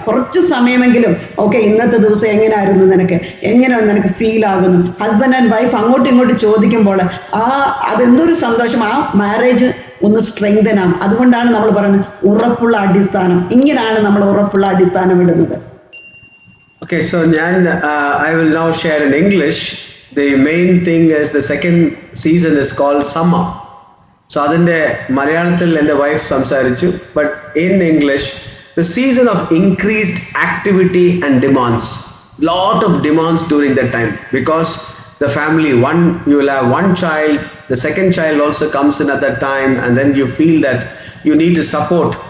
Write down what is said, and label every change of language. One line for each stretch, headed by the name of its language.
Malayalam: കുറച്ച് സമയമെങ്കിലും ഓക്കെ, ഇന്നത്തെ ദിവസം എങ്ങനെയായിരുന്നു നിനക്ക്, എങ്ങനെയാണ് നിനക്ക് ഫീൽ ആകുന്നു. ഹസ്ബൻഡ് ആൻഡ് വൈഫ് അങ്ങോട്ടും ഇങ്ങോട്ടും ചോദിക്കുമ്പോൾ അതെന്തൊരു സന്തോഷം. ആ മാരേജ് ഒന്ന് സ്ട്രെങ്തൻ ആകും. അതുകൊണ്ടാണ് നമ്മൾ പറയുന്നത് ഉറപ്പുള്ള അടിസ്ഥാനം. ഇങ്ങനെയാണ് നമ്മൾ ഉറപ്പുള്ള അടിസ്ഥാനം ഇടുന്നത്.
English: Okay, so I will now share in English. The main thing is the second season is called summer.
Malayalam: So അതിൻ്റെ മലയാളത്തിൽ എൻ്റെ വൈഫ് സംസാരിച്ചു.
English: But in English, the season of increased activity and demands. Lot of demands during that time, because the family, you will have one child, the second child also comes in at that time, and then you feel that you need to support.